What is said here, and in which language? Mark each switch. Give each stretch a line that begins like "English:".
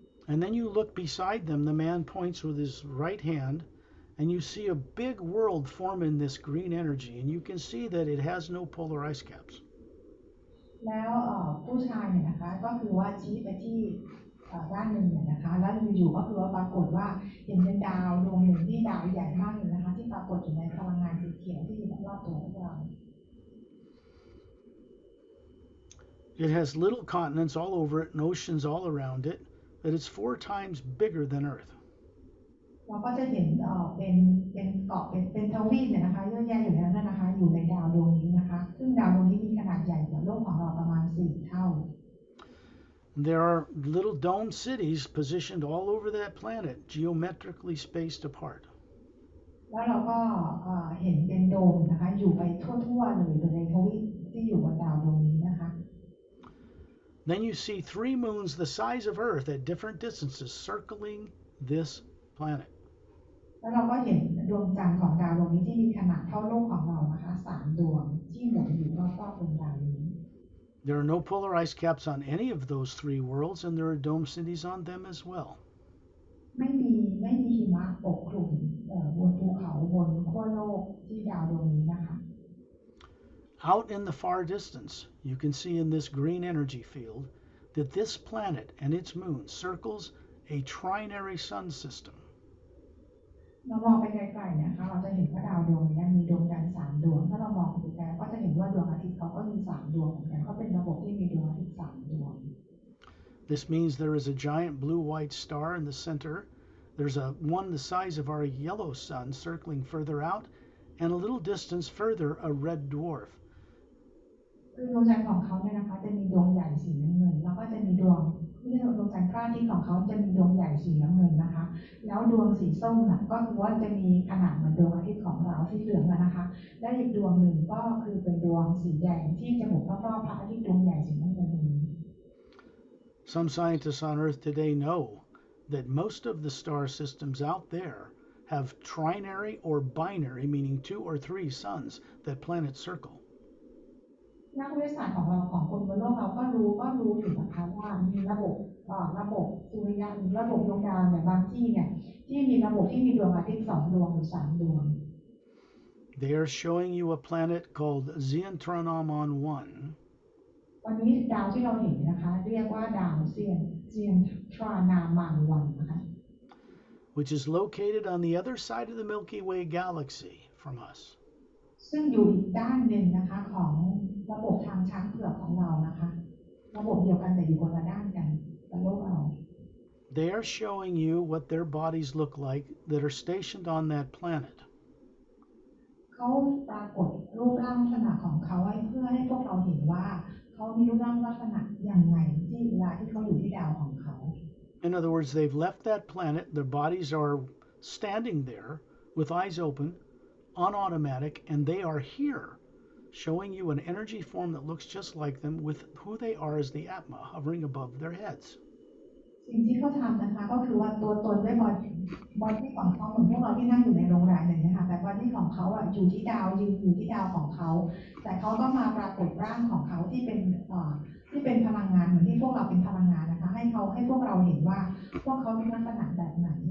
English: And then you look beside them, the man points with his right hand, and you see a big world form in this green energy, and you can see that it has no polar ice caps.
Thai: แล้วผู้ชายเนี่ยนะคะก็คือว่าชี้ไปที่ด้านหนึ่งเนี่ยนะคะแล้วอยู่ๆก็คือว่าปรากฏว่าเห็นเป็นดาวดวงหนึ่งที่ดาวใหญ่มากเลยนะคะที่ปรากฏอยู่ในพลังงานสีเขียวที่อยู่รอบๆตัวพวกเรา
English: It has little continents all over it and oceans all around it, but it's 4 times bigger than Earth.
Thai: เราก็จะเห็นเป็นเกาะเป็นทวีปเนี่ยนะคะเยอะแยะอยู่แล้วนะคะอยู่ในดาวดวงนี้นะคะซึ่งดาวดวงนี้มีขนาดใหญ่กว่าโลกของเราประมาณ4 เท่า
English: There are little dome cities positioned all over that planet, geometrically spaced apart.
Thai: แล้วเราก็เห็นเป็นโดมนะคะอยู่ไปทั่วๆเลยในทวีปที่อยู่บนดาวดวงนี้นะคะ
English: Then you see 3 moons the size of Earth at different distances circling this planet.
Thai: แล้วเราก็เห็นดวงจันทร์ของดาวดวงนี้ที่มีขนาดเท่าโลกของเรานะคะ3 ดวงที่หมุนอยู่รอบๆดวงดาวนี้
English: There are no polar ice caps on any of those three worlds, and there are dome cities on them as well.
Thai: ไม่มีไม่มีหิมะปกคลุมบนภูเขาบนขั้วโลกที่ดาวดวงนี้นะคะ
English: Out in the far distance, you can see in this green energy field that this planet and its moon circles a trinary sun system.
Thai: เรามองไปไกลๆนะคะเราจะเห็นว่าดาวดวงนี้มีดวงจันทร์3ดวงถ้าเรามองไปไกลก็จะเห็นว่าดวงอาทิตย์เขาก็มี3ดวงเหมือนกันเขาเป็นระบบที่มีดวงอาทิตย์3ดวง
English: This means there is a giant blue-white star in the center. There's one the size of our yellow sun circling further out, and a little distance further a red dwarf.
Thai: คือดวงจันทร์ของเขาเนี่ยนะคะจะมีดวงใหญ่สีน้ำเงินแล้วก็จะมีดวงจันทร์พระอาทิตย์ของเขาจะมีดวงใหญ่สีน้ำเงินนะคะแล้วดวงสีส้มน่ะก็คือว่าจะมีขนาดเหมือนดวงอาทิตย์ของเราสีเหลืองนะคะและอีกดวงหนึ่งก็คือเป็นดวงสีแดงที่จะหมุนรอบๆพระอาทิตย์ดวงใหญ่สีน้ำเงินนี้
English: Some scientists on Earth today know that most of the star systems out there have trinary or binary, meaning 2 or 3 suns that planets circle.
Thai: นักวิทยาศาสตร์ของเราของคนบนโลกเราก็รู้อยู่นะคะว่ามีระบบสุริยะหรือระบบดวงดาวเนี่ยบางที่เนี่ยที่มีระบบที่มีดวงอาทิตย์2ดวงหรือ3ดวง
English: They are showing you a planet called Zientronomon 1.
Thai: วันนี้ดาวที่เราเห็นนะคะเรียกว่าดาวเซียนทรานามังวันนะคะ
English: which is located on the other side of the Milky Way galaxy from us.
Thai: ซึ่งอยู่อีกด้านหนึ่งนะคะของระบบทางช้างเผือกของเรานะคะระบบเดียวกันแต่อยู่คนละด้านกันกับโลกเรา
English: They are showing you what their bodies look like that are stationed on that planet.
Thai: เขาปรากฏรูปร่างลักษณะของเขาเพื่อให้พวกเราเห็นว่าเขามีรูปร่างลักษณะอย่างไรที่เวลาที่เขาอยู่ที่ดาวของเขา
English: In other words, they've left that planet, their bodies are standing there with eyes open, on automatic, and they are here, showing you an energy form that looks just like them with who they are as the Atma hovering above their heads.
Thai: สิ่งที่เขาทำนะคะก็คือว่าตัวตนด้วยบอดี้ของเขาเหมือนพวกเราที่นั่งอยู่ในโรงแรมอย่างนี้ค่ะแต่บอดี้ของเขาอยู่ที่ดาวยืนอยู่ที่ดาวของเขาแต่เขาก็มาปรากฏร่างของเขาที่เป็นพลังงานเหมือนที่พวกเราเป็นพลังงานนะคะให้พวกเราเห็นว่าพวกเขามีลักษณะแบบไหน